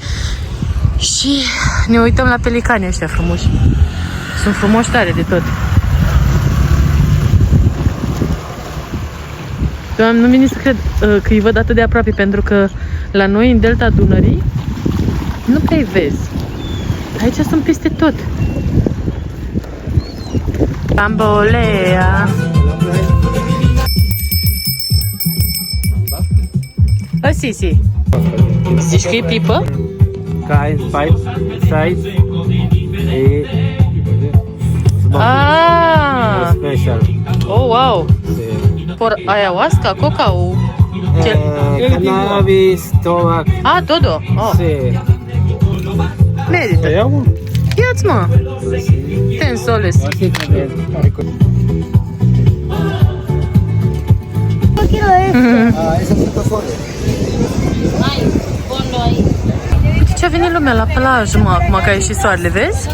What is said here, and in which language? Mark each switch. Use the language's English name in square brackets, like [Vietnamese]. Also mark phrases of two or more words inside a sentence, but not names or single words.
[Romanian] Și ne uităm la pelicani ăștia frumoși. Sunt frumoși tare de tot. Doamne, nu vine să cred că îi văd atât de aproape, pentru că la noi, în delta Dunării, nu prea-i vezi. Aici sunt peste tot. Bambolea. [Spanish] Si, si. [Romanian] Zici că e pipă? Cai, size e Ah! special. [English] Oh, wow! [Spanish] Por ayahuasca, coca o... [Romanian] Cannabis, tobac. [Spanish] Ah, todo! Oh, Sí. [Romanian] merită! Ia-ți, mă! 10 soles! Ce a venit lumea la plajă, mă, acum că a ieșit soarele, vezi?